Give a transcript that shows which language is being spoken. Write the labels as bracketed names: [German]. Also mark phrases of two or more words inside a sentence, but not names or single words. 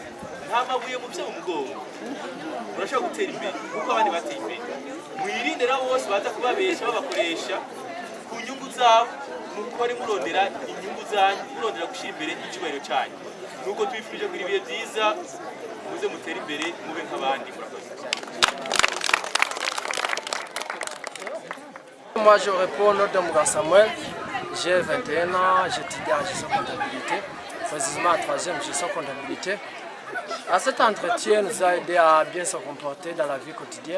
[Kinyarwanda] Nta mabuye mu byo mu mugongo, murashobora gutera imbere kuko abandi bateye imbere. Mwirinde nabo bose baza kubabesha babakoresha ku nyungu zabo, mukore murondera inyungu zanyu, murondera gushyira imbere icyubahiro cyanyu. Nuko twifurije kugira ibihe byiza, muze mutere imbere mube nk'abandi. Murakoze. [French] Moi je réponds au nom de Mouga Samuel, j'ai 21 ans, j'étudie en gestion comptabilité, précisément en 3e gestion comptabilité. À cet entretien nous a aidé à bien se comporter dans la vie quotidienne.